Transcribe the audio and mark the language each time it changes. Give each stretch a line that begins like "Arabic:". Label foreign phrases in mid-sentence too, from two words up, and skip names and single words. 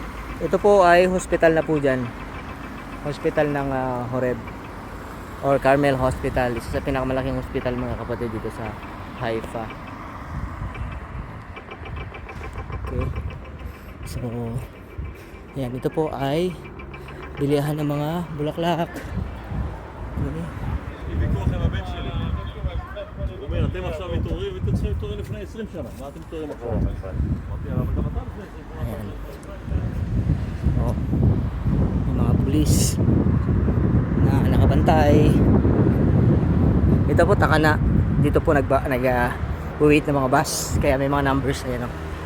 Filipino: Ito po ay hospital na po dyan. Hospital ng Horeb or Carmel Hospital. Isa sa pinakamalaking hospital mga kapatid dito sa Haifa. Okay. So yan, ito po ay bilihan ng mga bulaklak. Okay.
Hebrew: אתם עכשיו מתעוררים, אתם צריכים להתעורר לפני 20 שנה. מה אתם מתעוררים עכשיו? אמרתי, אבל גם אתה לפני 20
Filipino: Ayan. Oh. May mga pulis na nakabantay. Ito po taka na. Dito po wait ng mga bus. Kaya may mga numbers. Ayan o.